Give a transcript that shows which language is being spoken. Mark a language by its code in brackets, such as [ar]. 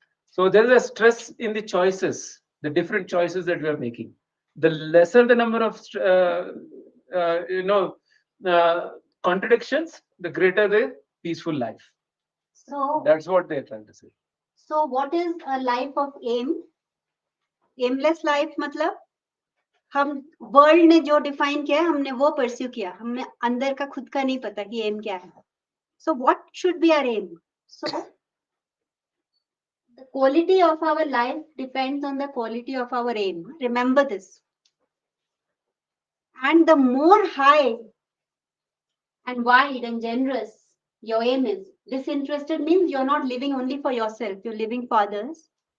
[en] So there is a stress in the choices, the different choices that we are making. The lesser the number of uh, contradictions, the greater the peaceful life. So, That's what they're trying to say. so what is a life of aim? [hi] Aimless life मतलब हम world ने जो define किया है हमने वो pursue किया, हमने अंदर का खुद का नहीं पता कि एम क्या है. [en] So what should be our aim? So the quality of our life depends on the quality of our aim. Remember this. And the more high and wide and generous your aim is, disinterested means you're not living only for yourself, you're living for others.